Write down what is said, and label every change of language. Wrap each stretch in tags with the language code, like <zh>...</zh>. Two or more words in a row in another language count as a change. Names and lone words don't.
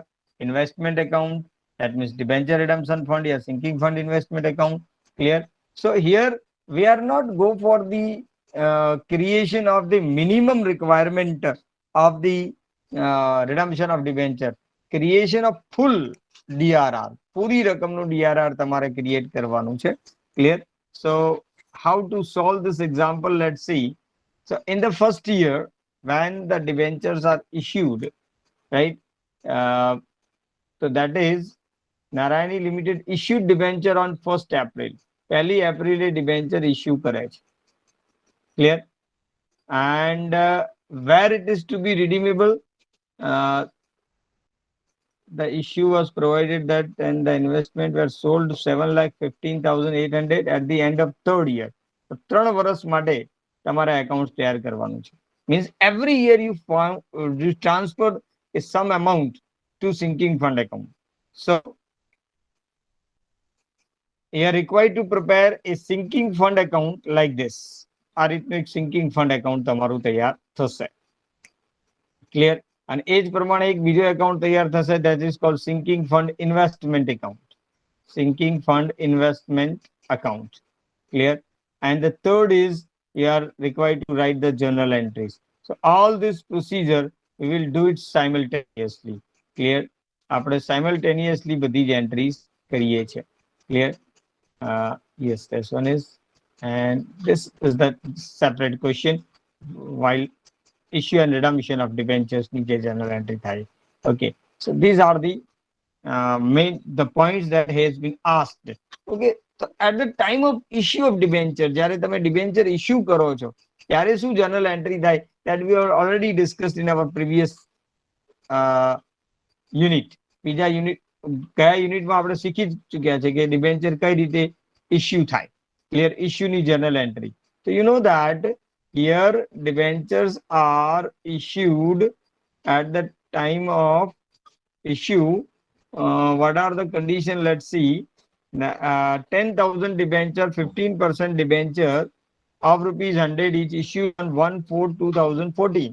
<en>Investment account, that means debenture redemption fund, yeah, sinking fund investment account. Clear? So here we are not go for the creation of the minimum requirement of the redemption of debenture. Creation of full DRR,</en> <gu>પૂરી રકમનું DRR તમારે ક્રિએટ કરવાનું છે.</gu> <en>Clear? So how to solve this example? Let's see. So in the first year, when the debentures are issued, right? Uh, so that is Narayani Limited issued debenture on 1st April.</en> <gu>પહેલી એપ્રિલે</gu> <en>debenture issue</en> <gu>કરે છે.</gu> <en>Clear? And where it is to be redeemable, uh, the issue was provided that and the investment were sold 7,15,800 at the end of third year.</en> <gu>So 3 વર્ષ માટે તમારે accounts તૈયાર કરવાનું છે.</gu> <en>Means every year you transfer some amount to sinking fund account. So you are required to prepare a sinking fund account like this.</en> <gu>આ રીતનું એક</gu> <en>sinking fund account</en> <gu>તમારું તૈયાર થશે.</gu> <en>Clear? And</en> <gu>એ જ પ્રમાણે એક બીજો એકાઉન્ટ તૈયાર થશે,</gu> <en>that is called sinking fund investment account. Sinking fund investment account. Clear? And the third is you are required to write the journal entries. So all this procedure we will do it simultaneously. Clear?</en> <gu>આપણે simultaneously બધી જ entries કરીએ છીએ.</gu> <en>Clear? Yes, this one is, and this is the separate question. While issue and redemption of debentures નીચે journal entry થાય. Okay, so these are the the points that has been asked. Okay, so at the time of issue of debenture,</en> <gu>જ્યારે તમે</gu> <en>debenture issue</en> <gu>કરો છો ત્યારે શું</gu> <en>journal entry થાય, that we have already discussed in our previous unit.</en> <gu>બીજા unit, કયા યુનિટમાં આપણે શીખી ચૂક્યા છે કે debenture કઈ રીતે issue થાય.</gu> <en>Clear? Issue ની journal entry. So you know that here debentures are issued at the time of issue. What are the conditions? Let's see. 10,000 debenture, 15% debenture of rupees 100 each issued on 1/4/2014.</en>